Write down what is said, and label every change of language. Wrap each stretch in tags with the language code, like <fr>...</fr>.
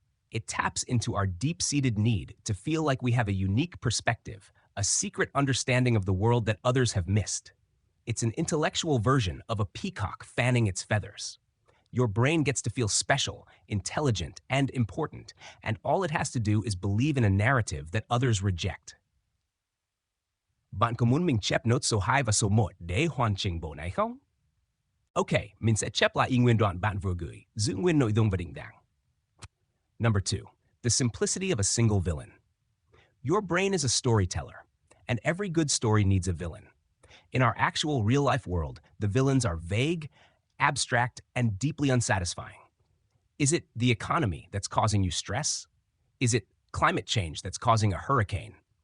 <en>It taps into our deep-seated need to feel like we have a unique perspective, a secret understanding of the world that others have missed. It's an intellectual version of a peacock fanning its feathers. Your brain gets to feel special, intelligent, and important, and all it has to do is believe in a narrative that others reject.</en> <vi>Bạn có muốn mình chép nốt số 2 và số 1 để hoàn chỉnh bộ này không? Ok, mình sẽ chép lại ý nguyên đoạn bạn vừa gửi, giữ nguyên nội dung và định dạng.</vi> <en>Number 2, the simplicity of a single villain. Your brain is a storyteller, and every good story needs a villain. In our actual real-life world, the villains are vague, abstract, and deeply unsatisfying. Is it the economy that's causing you stress? Is it climate change that's causing a hurricane?</en>